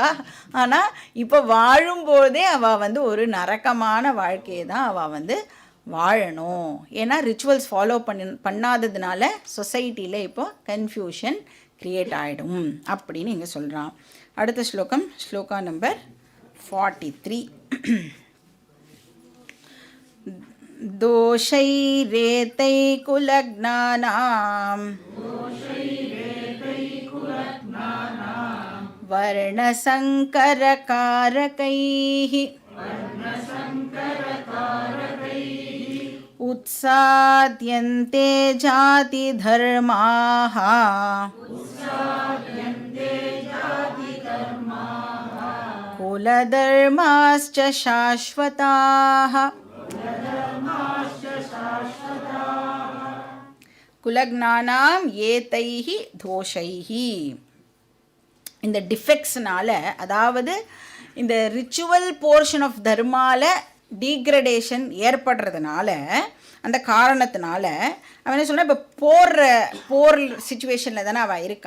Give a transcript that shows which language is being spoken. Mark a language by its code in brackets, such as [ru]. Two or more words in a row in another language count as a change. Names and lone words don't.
[ta] ஆனால் இப்போ வாழும்போதே அவள் வந்து ஒரு நரக்கமான வாழ்க்கையை தான் அவள் வந்து வாழணும். ஏன்னா [en] rituals follow [ta] பண்ணாததுனால சொசைட்டியில் இப்போ [en] confusion create [ta] ஆகிடும் அப்படின்னு இங்கே சொல்கிறான். அடுத்த ஸ்லோகம், ஸ்லோகா நம்பர் 43. [sa] दोषैरेतैकुलग्नानां वर्णसङ्करकारकैः उत्साद्यन्ते जातिधर्माः कुलधर्माश्च शाश्वताः. कुलघ्नानाम् एतैः दोषैः. [ta] இந்த டிஃபெக்ட்ஸ்னால, அதாவது இந்த [en] ritual portion of [ta] தர்மால டீக்ரடேஷன் ஏற்படுறதுனால, அந்த காரணத்தினால அவன் என்ன சொன்னால், இப்போ [en] war situation [ta] தானே அவள் இருக்கா.